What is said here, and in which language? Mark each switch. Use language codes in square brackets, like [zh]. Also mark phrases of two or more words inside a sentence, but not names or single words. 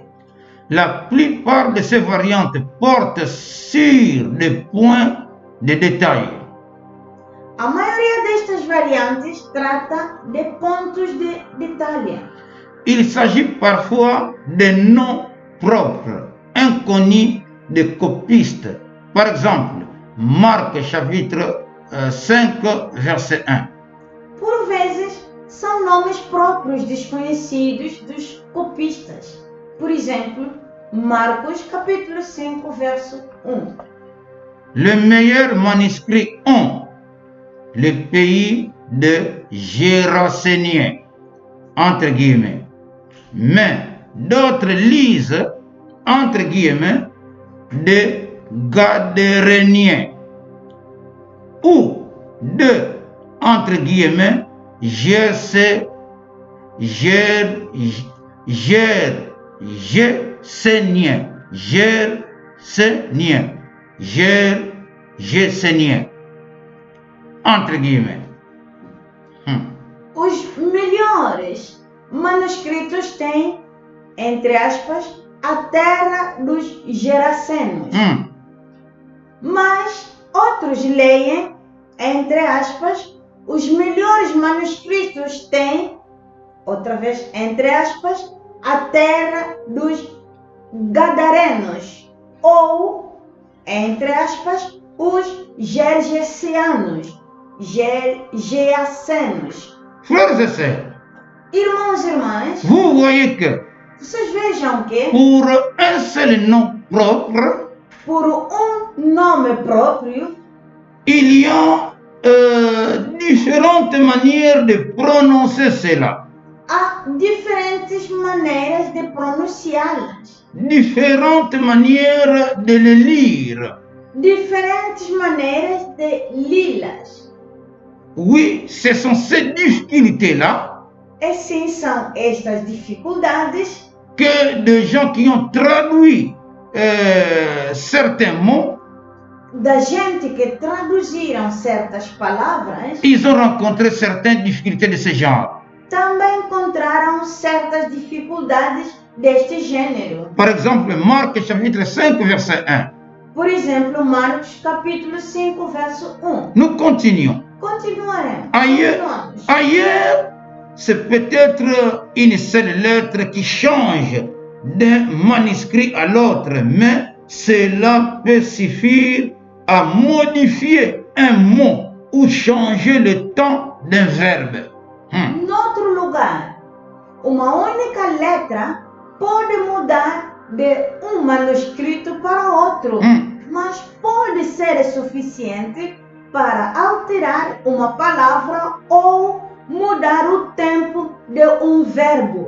[fr] La plupart de ces variantes portent sur des points de détail. [pt] A maioria destas variantes trata de pontos de detalhe. [fr] Il s'agit parfois de noms propres, inconnus des copistes. Par exemple, Marc chapitre 5, verset 1. [pt] Por vezes, são nomes próprios desconhecidos dos copistas. Por exemplo, Marcos capítulo 5, verso 1. [fr] Les meilleurs manuscrits ont le pays de Géraséniens, entre guillemets. Mais d'autres lisent, entre guillemets, de Gadéréniens ou de, entre guillemets, Gerséniens, entre guillemets. [pt] Os melhores manuscritos têm, entre aspas, a terra dos Gerasenos. Mas outros leem, entre aspas, os melhores manuscritos têm, outra vez, entre aspas, a terra dos Gadarenos, ou, entre aspas, os Gergesianos, Geacenos. [fr] Frères et sœurs, [pt] Irmãos e irmãs, [fr] vous voyez que [pt] vocês vejam que, [fr] pour un seul nom propre, [pt] por nome próprio, [fr] il y a différentes manières de prononcer cela. [pt] há diferentes maneiras de pronunciá-las, [fr] Différentes manières de le lire. [pt] diferentes maneiras de lê-las. [fr] Oui, ce sont ces difficultés-là [pt] E sim, são estas dificuldades [fr] que des gens qui ont traduit certains mots, [pt] da gente que traduziram certas palavras, [fr] ils ont rencontré certaines difficultés de ce genre. [pt] também encontraram certas dificuldades deste gênero. [fr] Par exemple, Marc chapitre 5, verset 1. [pt] Por exemplo, Marcos capítulo 5, verso 1. [fr] Nous continuons. [pt] Continuaremos. [fr] Ailleurs, ailleurs, c'est peut-être une seule lettre qui change d'un manuscrit à l'autre, mais cela peut suffire à modifier un mot ou changer le temps d'un verbe. [pt] Noutro lugar, uma única letra pode mudar de um manuscrito para outro, mas pode ser suficiente para alterar uma palavra ou mudar o tempo de um verbo.